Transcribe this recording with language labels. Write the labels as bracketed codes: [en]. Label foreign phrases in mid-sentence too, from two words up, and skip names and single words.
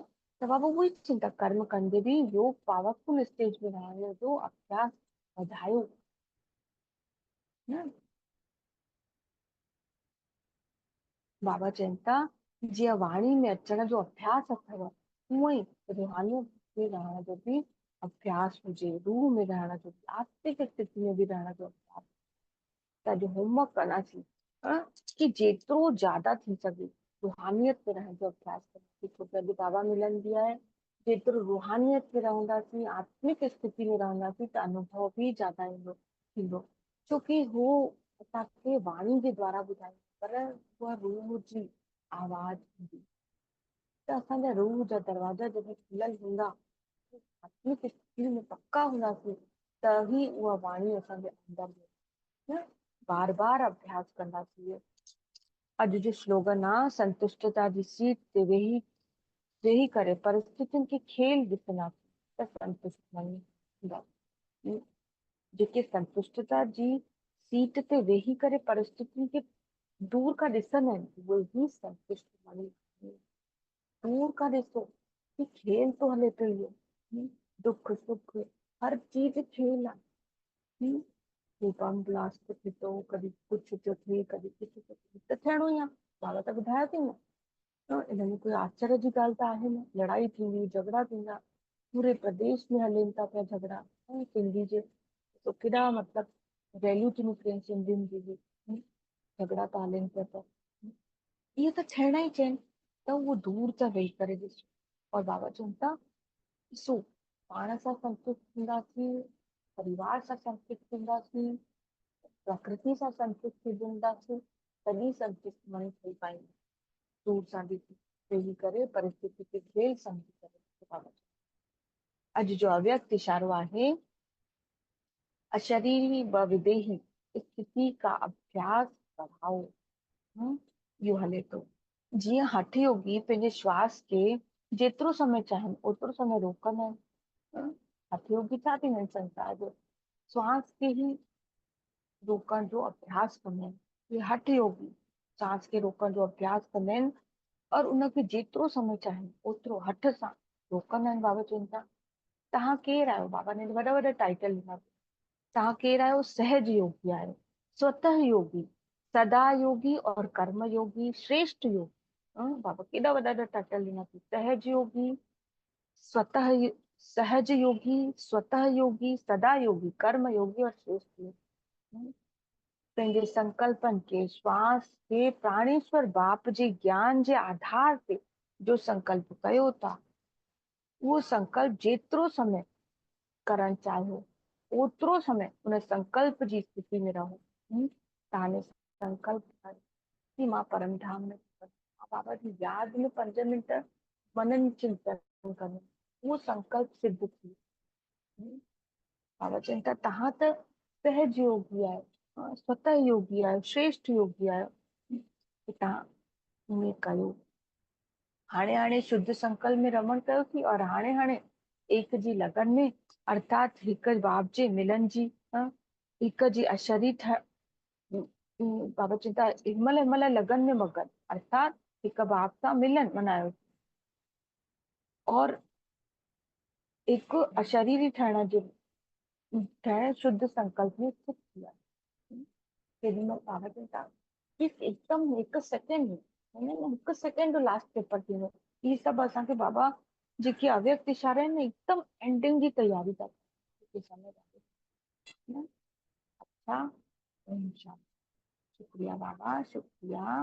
[sd] त बाबा उहो ई चिंता, कर्म कंदे बि योग [en] powerful stage [sd] में रहण जो अभ्यास वधायो न। बाबा चवनि था, जीअं वाणी में अचण जो अभ्यास अथव, हूअं ई रूहानियत में रहण जो बि अभ्यास हुजे, रूह में रहण जो, आत्मिक स्थिति में बि रहण जो अभ्यास। त अॼु होमवर्क कंदासीं कि जेतिरो ज्यादा थी सघे रूहानियत में रहण जो अभ्यास कंदासीं, छो कि अॼु बाबा मिलंदी आहे। जेतिरो रूहानियत में रहंदासीं, आत्मिक स्थिति में रहंदासीं त अनुभव बि ज्यादा ईंदो थींदो, छोकी हू असांखे वाणी जे द्वारा ॿुधाई, पर उहा रूह जी आवाज़ हूंदी। त असांजा रूह जा दरवाजा जॾहिं खुलियल हूंदा, आत्मिक स्थिति में पक्का हूंदासीं, त ही उहा वाणी असांजे अंदर में बार बार अभ्यास कंदासीं। अॼु जो स्लोगन आहे, संतुष्टता जी सीट ते वेही करे परिस्थितियुनि खे खेल ॾिसंदासीं त संतुष्ट थींदासीं। जेके संतुष्टता जी सीट ते वेही करे परिस्थितियुनि खे दूर खां ॾिसंदा आहिनि, उहे ई संतुष्ट माण्हू। दूर खां ॾिसो कि खेल थो हले पियो, दुख सुख हर चीज खेल आहे। कोई [en] bomb blast [sd] थिए थो, कॾहिं कुझु थो थिए, कॾहिं कुझु थो थिए, त थियणो ई आहे। बाबा त ॿुधायो थी न, इनमें कोई आश्चर्य जी ॻाल्हि त आहे न। लड़ाई थींदी, झगड़ा थींदा, पूरे प्रदेश में हलेनि था पिया झगड़ा। सिंधी जे तो केॾा मतिलबु वैल्यू थी निकिरनि सिंधियुनि जी बि, झगड़ा था हलेनि पिया त इहे त थियणा ई थियनि। त उहो दूर था वेही करे ॾिसो। और बाबा चवनि था, ॾिसो पाण सां संतुष्ट थींदासीं, परिवार सां संतुष्ट थींदासीं, प्रकृति सां संतुष्ट थींदासीं, तॾहिं संतुष्ट माण्हू ठही पाईंदा। दूर सां वेही करे परिस्थिति खे खेल सम्झी करे। बाबा अॼु जो अव्यक्त इशारो आहे, [hi] अशरीरी व विदेही स्थिति का अभ्यास बढ़ाओ। [sd] इहो हले थो। जीअं हठ योगी पंहिंजे श्वास खे जेतिरो समय चाहिनि ओतिरो समय रोकंदा आहिनि। हठ योगी छा थींदा आहिनि संसार जो, श्वास खे ई रोकण जो अभ्यास कंदा आहिनि। इहे हठ योगी सांस खे रोकण जो अभ्यास कंदा आहिनि और उनखे जेतिरो समय चाहिनि ओतिरो हठ सां रोकंदा आहिनि। बाबा चवनि था, तव्हां केरु आहियो? बाबा ने वॾा वॾा टाइटल ॾिना। तव्हां केरु आहियो? सहज योगी आहियो, स्वतः योगी, सदा योगी और कर्म योगी, श्रेष्ठ योगी। बाबा केॾा वॾा वॾा टाइटल ॾिना अथई। सहज योगी, स्वतः सहज योगी, स्वतः योगी, सदा योगी, कर्म योगी और श्रेष्ठ योगी। पंहिंजे संकल्पनि खे, श्वास खे प्राणेश्वर बाप जे ज्ञान जे आधार ते जो संकल्प कयो था, उहो संकल्प जेतिरो समय करण चाहियो ओतिरो समय उन संकल्प जी स्थिति में रहो। तव्हां संकल्प कि मां परम धाम में बाबा जी याद में 5 मिंट मनन चिंतन कनि, उहो संकल्प सिद्ध थी। बाबा चवनि था, तव्हां त सहज योगी आहियो, स्वतः योगी आहियो, श्रेष्ठ योगी आहियो, तव्हां ईअं कयो। हाणे हाणे शुद्ध संकल्प में रमण कयोसीं और हाणे हाणे एक जी लगन में, अर्थात हिक बाप जे मिलन जी, हिक जी अशरी बाबा चवनि था हिनमहिल लगन में मगन, अर्थात हिक बाप सां मिलन मनायो और हिक अशरीरी ठहण जे ठहण शुद्ध संकल्प में स्थित थी आहे। केॾीमहिल बाबा चवनि था एकदम हिक सेकेंड हिक सेकेंड जो [en] last paper [sd] थींदो। इहे सभु असांखे बाबा जेके अव्यक्त इशारा आहिनि न, एकदम एंडिंग जी तयारी था कनि। अच्छा, शुक्रिया बाबा, शुक्रिया।